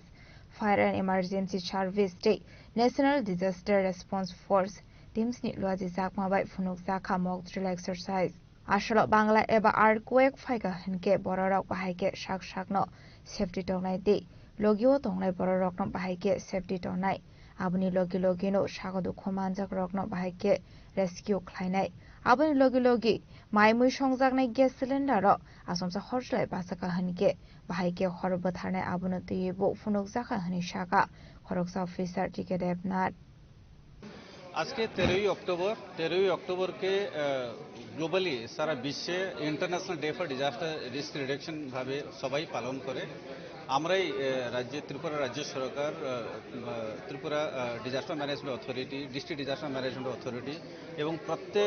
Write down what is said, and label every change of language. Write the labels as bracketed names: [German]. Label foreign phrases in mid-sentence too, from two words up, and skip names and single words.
[Kok Borok] Fire and Emergency Service Day National Disaster Response Force Teams ni luaji jakma bai funuk jaka [English] mock drill [Kok Borok] exercise Ashalo Bangla eba earthquake phaika hinke bororok bahaike sak no safety tongnai de logyo tongnai bororok no bahaike safety tongnai Abuni logi no shagodu khomanjak rokno bahaike rescue khlainai abuni logi maimui songjaknai [English] gas cylinder [Kok Borok] ro asomsa horslai basaka hanike bahaike horbo tharnai abuni tuibo funuk jaka hani shaka horoksa officer TK Devnath [Bangla] আজকে 13 অক্টোবর কে গ্লোবালি সারা বিশ্বে [English] International Day for Disaster Risk Reduction [Bangla] ভাবে সবাই পালন করে। আমরাই রাজ্যে ত্রিপুরা রাজ্য সরকার, ত্রিপুরা ডিজাস্টার ম্যানেজমেন্ট অথরিটি, ডিস্ট্রিক্ট ডিজাস্টার ম্যানেজমেন্ট অথরিটি এবং প্রত্যেক